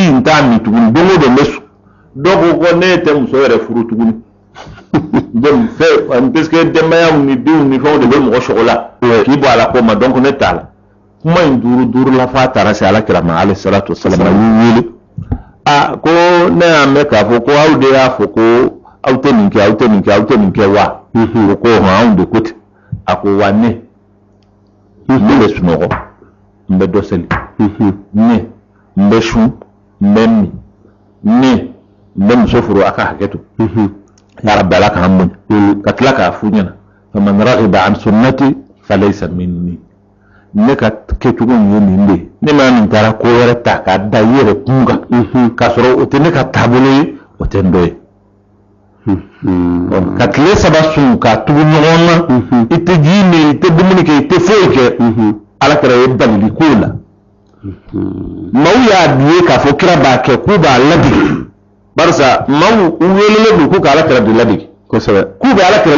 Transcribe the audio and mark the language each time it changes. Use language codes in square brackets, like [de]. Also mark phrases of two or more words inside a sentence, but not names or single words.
[bm] t'a min tuguni don o don n bɛ su dɔgɔ ko ne tɛ muso yɛrɛ furu tuguni donc fɛ [fr] parce que [bm] denbayaw ni denw ni fɛnw de bɛ mɔgɔ sɔgɔ la k'i bɔ a la ko ma donc ne t'a la kuma in duuru la f'a taara se Alakira ma [ar] عليه الصلاة والسلام [bm] a y'u wele ko ne y'a mɛn k'a fɔ ko aw de y'a fɔ ko aw tɛ nin kɛ aw tɛ nin kɛ aw tɛ nin kɛ wa o ko anw de ko ten a ko wa ne bɛ sunɔgɔ n bɛ dɔ seli ne n bɛ sun n bɛ min ne n bɛ muso furu a ka hakɛ to [ar] يا رب [bm] Ala k'an muɲu ka tila k'a f'u ɲɛna faman [ar] رغب عن سنتي فليس مني [bm] ne ka kɛcogo ye nin de ye ne ma nin taara ko wɛrɛ ta k'a da i yɛrɛ kun kan k'a sɔrɔ o tɛ ne ka taabolo ye o tɛ n dɔ ye ka tile 3 sun k'a tugu ɲɔgɔn na i tɛ ji min i tɛ dumuni kɛ i tɛ foyi kɛ Alakira ye balili k'o la maaw y'a ye k'a fɔ kira b'a kɛ k'u b'a ladege barisa maaw welelen don k'u ka Alakira de ladege kosɛbɛ k'u bɛ Alakira